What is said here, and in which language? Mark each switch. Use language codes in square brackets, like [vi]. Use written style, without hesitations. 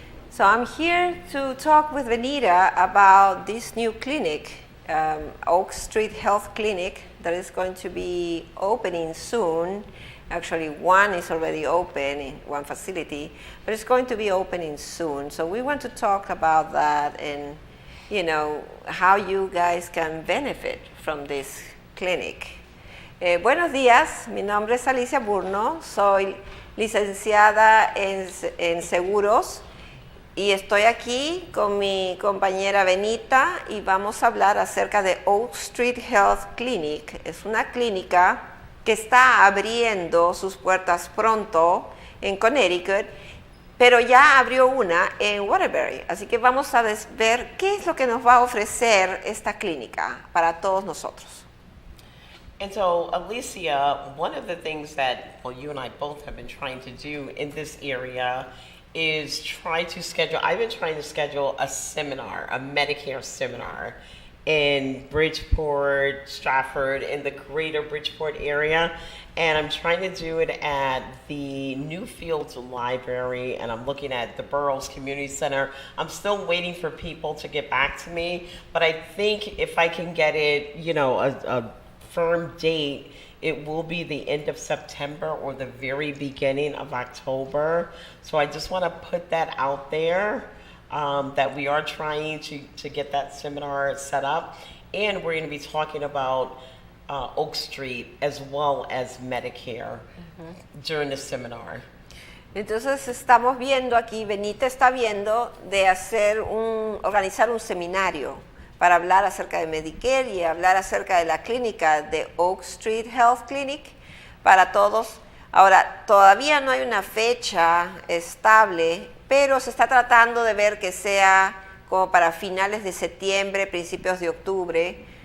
[en] So I'm here to talk with Vanita about this new clinic, Oak Street Health Clinic, that is going to be opening soon. Actually, one is already open in one facility, but it's going to be opening soon. So we want to talk about that and, how you guys can benefit from this clinic. [es] Buenos días, mi nombre es Alicia Burno, soy licenciada en seguros. Y estoy aquí con mi compañera Benita y vamos a hablar acerca de Oak Street Health Clinic. Es una clínica que está abriendo sus puertas pronto en Connecticut, pero ya abrió una en Waterbury. Así que vamos a ver qué es lo que nos va a ofrecer esta clínica para todos nosotros. [en] And so, Alicia, one of the things that you and I both have been trying to do in this area is I've been trying to schedule a seminar, a Medicare seminar in Bridgeport, Stratford, in the greater Bridgeport area. And I'm trying to do it at the Newfields Library, and I'm looking at the Burroughs Community Center. I'm still waiting for people to get back to me, but I think if I can get it, a firm date, it will be the end of September or the very beginning of October. So I just want to put that out there, that we are trying to get that seminar set up. And we're going to be talking about Oak Street as well as Medicare during the seminar. [es] Entonces estamos viendo aquí, Benita está viendo de organizar un seminario para hablar acerca de Medicare y hablar acerca de la clínica de Oak Street Health Clinic para todos. Ahora, todavía no hay una fecha estable, pero se está tratando de ver que sea como para finales de septiembre, principios de octubre.